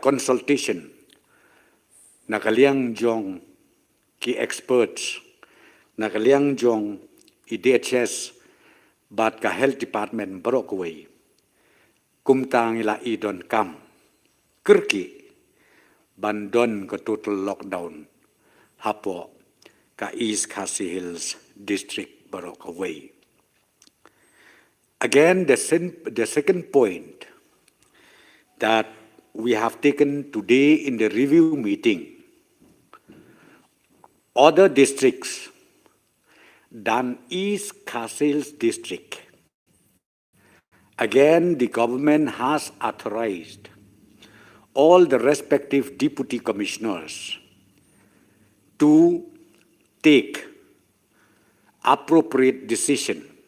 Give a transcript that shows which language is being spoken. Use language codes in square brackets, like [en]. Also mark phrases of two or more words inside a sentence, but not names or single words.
[kha] consultation na kaliang jong ki experts, na kaliang jong IDHS bat ka [en] health department [kha] barokawai, kumtang ila idon kam, kerki, bandon ke [en] total lockdown [kha] hapo ka East Khasi Hills District barokawai. [en] Again, the second point that we have taken today in the review meeting, other districts than East Khasi Hills District, again the government has authorized all the respective deputy commissioners to take appropriate decision,